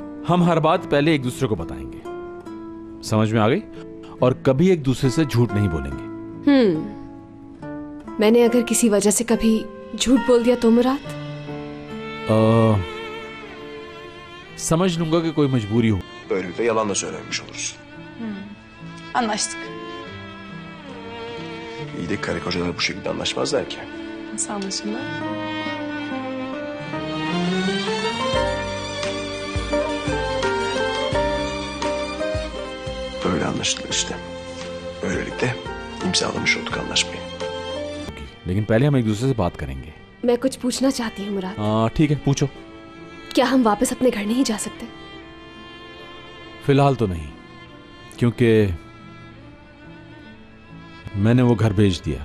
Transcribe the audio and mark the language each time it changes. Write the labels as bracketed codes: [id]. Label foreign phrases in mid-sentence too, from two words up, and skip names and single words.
[hi] हम हर बात पहले एक दूसरे को बताएंगे, समझ में आ गई? और कभी एक दूसरे से झूठ नहीं बोलेंगे। मैंने अगर किसी वजह से कभी झूठ बोल दिया तो मुराद? समझ लूंगा कि कोई मजबूरी हो। [tr] Böylelikle yalan da söylememiş olursun. Anlaştık. İyi de karı kocalar bu şekilde anlaşmazlar ki. Nasıl anlaşıldı? Böyle anlaşılır işte. Böylelikle imzalamış olduk anlaşmayı. [hi] लेकिन पहले हम एक दूसरे से बात करेंगे। मैं कुछ पूछना चाहती हूँ मुराद। हाँ ठीक है, पूछो। क्या हम वापस अपने घर नहीं जा सकते? फिलहाल तो नहीं, क्योंकि मैंने वो घर भेज दिया।